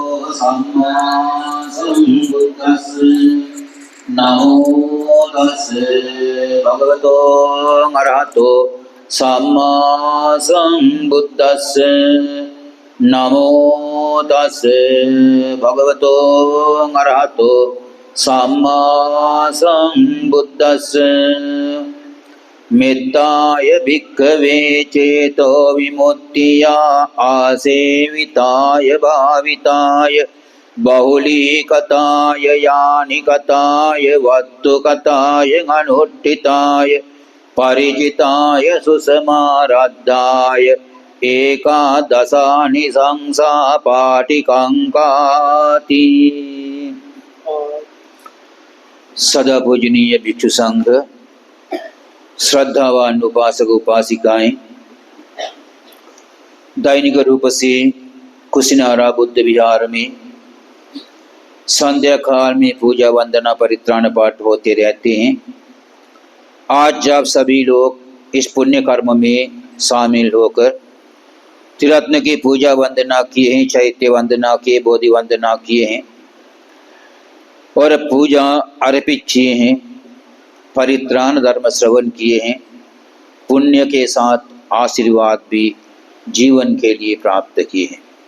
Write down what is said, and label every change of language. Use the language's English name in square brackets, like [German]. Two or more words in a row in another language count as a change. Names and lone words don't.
[Pali] सम्मा सम्बुद्दस्स नमो तस्से भगवतो अरहतो सम्मा सम्बुद्दस्स नमो तस्से भगवतो अरहतो सम्मा सम्बुद्दस्स मेत्ताय भिक्खवे चेतो विमुक्तिया आसेविताय भाविताय बहुलीकताय यानिकताय वत्तुकताय अनुष्ठिताय परिचिताय सुसमाराध्याय एकादशानि संसा पाटिकांकाति। [Hindi] सदा पूजनीय भिक्षु संघ, श्रद्धावान उपासक उपासिकाएं दैनिक रूप से कुशिनारा बुद्ध विहार में संध्या काल में पूजा वंदना परित्राण पाठ होते रहते हैं। आज जब सभी लोग इस पुण्य कर्म में शामिल होकर त्रिरत्न की पूजा वंदना किए हैं, चैत्य वंदना किए, बोधि वंदना किए हैं और पूजा अर्पित किए हैं, परित्राण धर्म श्रवण किए हैं, पुण्य के साथ आशीर्वाद भी जीवन के लिए प्राप्त किए हैं।